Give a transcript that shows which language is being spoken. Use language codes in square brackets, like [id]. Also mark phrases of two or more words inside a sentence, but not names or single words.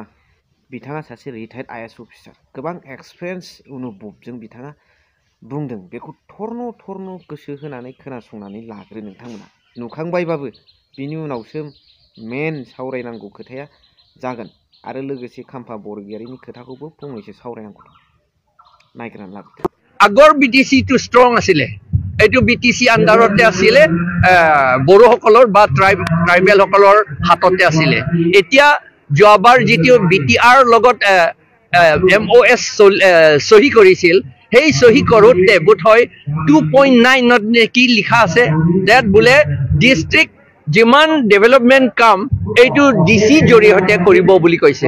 [brx] बिथाङा सासे [en] retired IAS officer, [brx] गोबां एक्सपिरियेन्स अनुभबजों बिथाङा बुंदों। बेखौ थर्न गोसो होनानै खोनासंनानै लाग्रो नोंथांमोना। नुखांबायबाबो बिनि उनावसो मेन सावरायनांगौ खोथाया जागोन, आरो लोगोसे खाम्फा बरगयारिनि खोथाखौबो फंनैसो सावरायनांगौ दं। नायग्रानै लाबोदो। [as] আগৰ বিটিসি [en] too strong [as] আছিলে, এইটো বিটিসি আন্ডাৰতে আছিলে, বড়োসকলৰ বা ট্ৰাইবেলসকলৰ হাততে আছিলে। এতিয়া যোৱাবাৰ যিটো বিটিআৰ লগত MOS চহী কৰিছিল, সেই চহী কৰোঁতে বোধহয় 2.9 কি লিখা আছে, ডেট বোলে ডিষ্ট্ৰিক্ট যিমান ডেভেলপমেণ্ট কাম এইটো ডিচি জৰিয়তে কৰিব বুলি কৈছে।